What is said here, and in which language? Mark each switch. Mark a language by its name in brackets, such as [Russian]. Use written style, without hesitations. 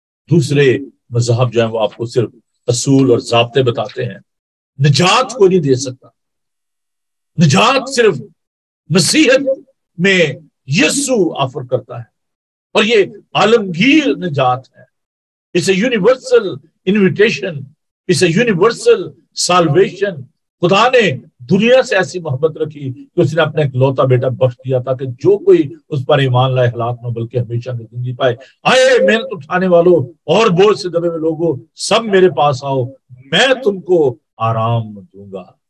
[Urdu] دوسرے مذہب جو ہیں وہ آپ کو صرف اصول اور ضابطے بتاتے ہیں. نجات کو نہیں دے سکتا. نجات صرف مسیحت میں یسوع آفر کرتا ہے، اور یہ عالمگیر نجات ہے. [English] It's a universal invitation. It's a universal salvation. [Urdu] خدا نے دنیا سے ایسی محبت رکھی کہ اس نے اپنا ایک لوتا بیٹا بخش دیا تاکہ جو کوئی اس پر ایمان لائے ہلاک نہ بلکہ ہمیشہ کی زندگی پائے. آئے محنت اٹھانے والوں اور بوجھ سے دبے ہوئے لوگوں، سب میرے پاس آؤ، میں تم کو آرام دوں گا.